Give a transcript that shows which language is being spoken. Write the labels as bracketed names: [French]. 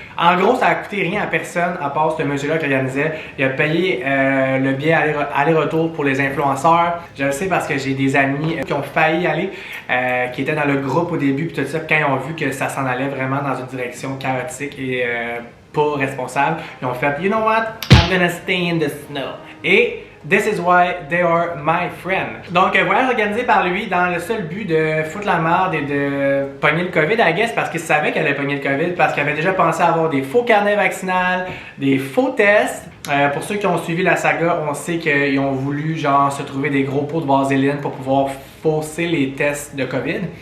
[French] En gros, ça a coûté rien à personne, à part ce monsieur-là qui organisait. Il a payé le billet aller-retour pour les influenceurs. Je le sais parce que j'ai des amis qui ont failli aller, qui étaient dans le groupe au début, puis tout ça, quand ils ont vu que ça s'en allait vraiment dans une direction chaotique et pas responsable, ils ont fait « [English] You know what? I'm gonna stay in the snow. » [French] Et [English] this is why they are my friend. [French] Donc, voyage organisé par lui dans le seul but de foutre la merde et de pogner le COVID, [English] I guess, [French] parce qu'il savait qu'elle allait pogner le COVID, parce qu'il avait déjà pensé à avoir des faux carnets vaccinaux, des faux tests. Pour ceux qui ont suivi la saga, on sait qu'ils ont voulu genre se trouver des gros pots de vaseline pour pouvoir fausser les tests de COVID.